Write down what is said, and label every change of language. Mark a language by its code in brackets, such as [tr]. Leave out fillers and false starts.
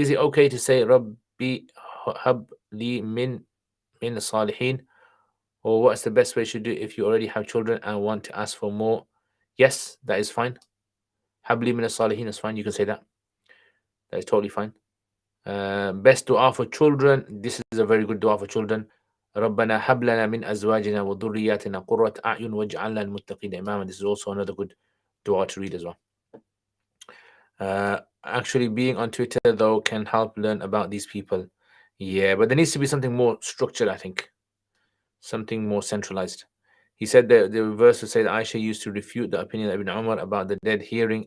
[en] Is it okay to say [ar] Rabbi hab li min salihin? [en] Or what's the best way to do if you already have children and want to ask for more? Yes, that is fine. [ar] Habli min salihin [en] is fine. You can say that. That is totally fine. Best dua for children. This is a very good dua for children. [ar] ربنا هب لنا من أزواجنا وذرياتنا قرة أعين واجعلنا للمتقين إماما. [en] This is also another good dua to read as well. Actually, being on Twitter though can help learn about these people. Yeah, but there needs to be something more structured, I think. Something more centralized. He said that the verse would say that Aisha used to refute the opinion of Ibn Umar about the dead hearing.